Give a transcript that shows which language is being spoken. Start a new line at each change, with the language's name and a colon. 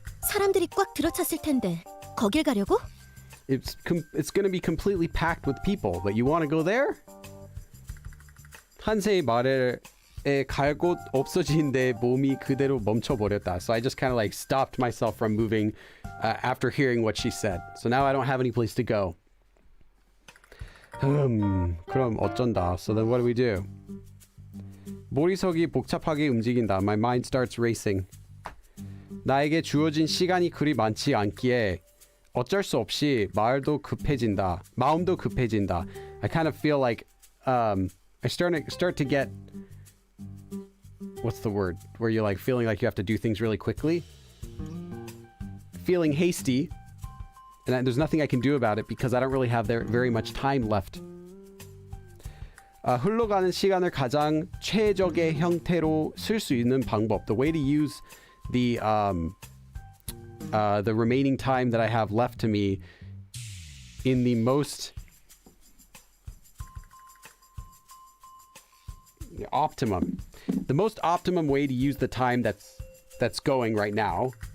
Korean: 사람들이 꽉 들어찼을 텐데 거길 가려고?
English: It's going to be completely packed with people, but you want to go there?
Korean: 한세의 말에 갈 곳 없어지는데 몸이 그대로 멈춰버렸다.
English: So I just kind of like stopped myself from moving after hearing what she said. So now I don't have any place to go.
Korean: 그럼 어쩐다.
English: So then what do we do?
Korean: 머리속이 복잡하게 움직인다.
English: My mind starts racing.
Korean: 나에게 주어진 시간이 그리 많지 않기에 어쩔 수 없이 마음도 급해진다.
English: I kind of feel like I start to get, what's the word? Where you're like feeling like you have to do things really quickly. Feeling hasty. And there's nothing I can do about it because I don't really have very much time left.
Korean: 흘러가는 시간을 가장 최적의 형태로 쓸 수 있는 방법.
English: The way to use the remaining time that I have left to me in the most optimum. The most optimum way to use the time that's going right now.